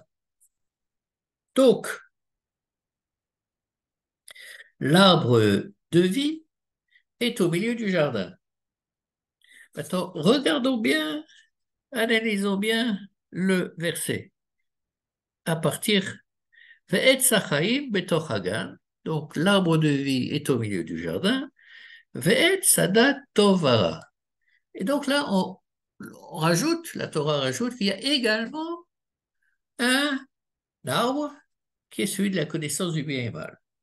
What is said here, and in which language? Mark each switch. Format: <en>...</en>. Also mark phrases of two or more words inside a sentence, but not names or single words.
<fr>Donc, l'arbre de vie est au milieu du jardin. Maintenant, regardons bien, analysons bien le verset. À partir</fr> <he>ועץ החיים בתוך הגן,</he> <fr>donc l'arbre de vie est au milieu du jardin,</fr> <he>ועץ הדעת טוב ורע.</he> <fr>Et donc là, on rajoute, la Torah rajoute qu'il y a également un arbre qui est celui de la connaissance du bien et mal.</fr>